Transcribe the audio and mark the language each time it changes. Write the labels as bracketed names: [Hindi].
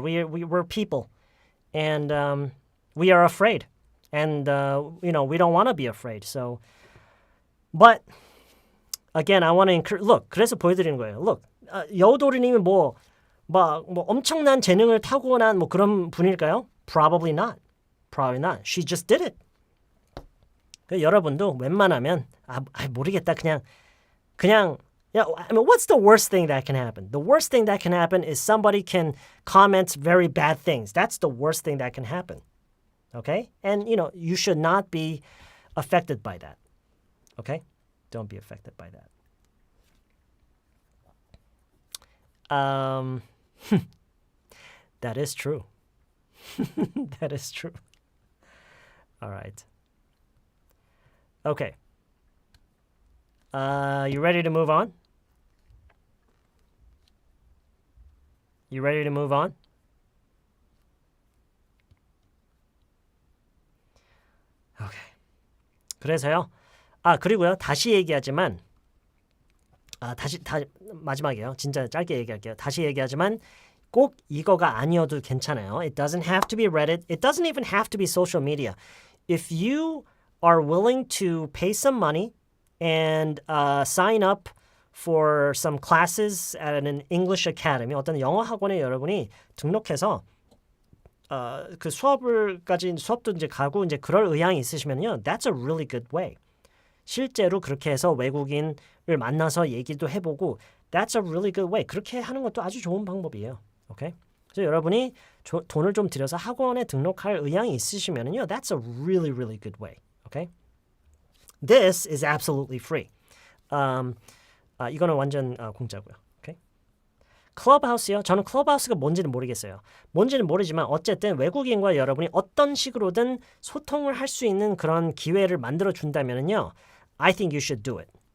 [English] We're people, and we are afraid, and we don't want to be afraid. So, but again, I want to encourage. [Korean] Look, 그래서 보여드리는 거예요. Look, 여우도리님이 뭐 엄청난 재능을 타고난 뭐 그런 분일까요? [English] Probably not. Probably not. She just did it. [Korean] 여러분도 웬만하면 모르겠다 그냥 [English] I mean, what's the worst thing that can happen? The worst thing that can happen is somebody can comment very bad things. That's the worst thing that can happen. Okay? And you should not be affected by that. Okay? Don't be affected by that. That is true. That is true. All right. Okay. You ready to move on? You ready to move on? [Korean] Okay. 그래서요. 그리고요. 다시 얘기하지만 마지막이에요. 진짜 짧게 얘기할게요. 다시 얘기하지만 꼭 이거가 아니어도 괜찮아요. [English] It doesn't have to be Reddit. It doesn't even have to be social media. If you are willing to pay some money and sign up for some classes at an English academy, [Korean] 어떤 영어 학원에 여러분이 등록해서 그 수업도 이제 가고 이제 그럴 의향이 있으시면요, [English] that's a really good way. [Korean] 실제로 그렇게 해서 외국인을 만나서 얘기도 해보고, [English] that's a really good way. [Korean] 그렇게 하는 것도 아주 좋은 방법이에요. 오케이? 그래서 여러분이 돈을 좀 들여서 학원에 등록할 의향이 있으시면요, [English] that's a really, really good way. Okay? This is absolutely free. [Korean] 이거는 완전 공짜고요. Okay? 클럽하우스요. 저는 클럽하우스가 뭔지는 모르겠어요. 뭔지는 모르지만 어쨌든 외국인과 여러분이 어떤 식으로든 소통을 할 수 있는 그런 기회를 만들어 준다면요, [English] I think you should do it.